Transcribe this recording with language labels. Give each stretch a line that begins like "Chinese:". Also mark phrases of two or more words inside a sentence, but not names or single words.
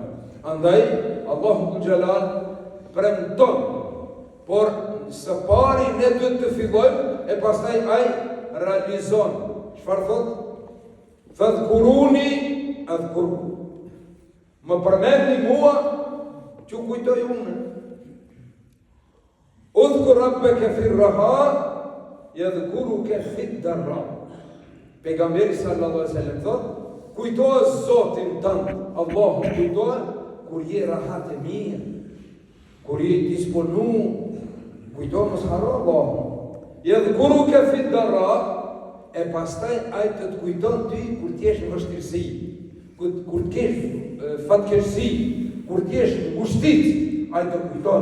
Albanian: Andaj Allahu dhul Jalal premton, por së pari ne duhet të fillojmë e pastaj ai realizon. Çfarë thot?
Arabic: فاذكروني أذكركم.
Albanian: Më përmendni mua, që kujtoj unë.
Arabic: اذكر ربك في الرخاء، يذكرك في الضراء.
Albanian: Pejgamberi
Arabic: صلى الله عليه وسلم
Albanian: thot, kujtohet Zotin tënd, Allahu kujtohet kur je rahat e mirë, kur je disponu, kujtohet mos harro Allahu.
Arabic: يذكرك في الضراء,
Albanian: e pastaj ai të kujton ty kur ti je në vështirësi, kur ti je fatkeqësi, kur ti je në ngushtit, ai të kujton.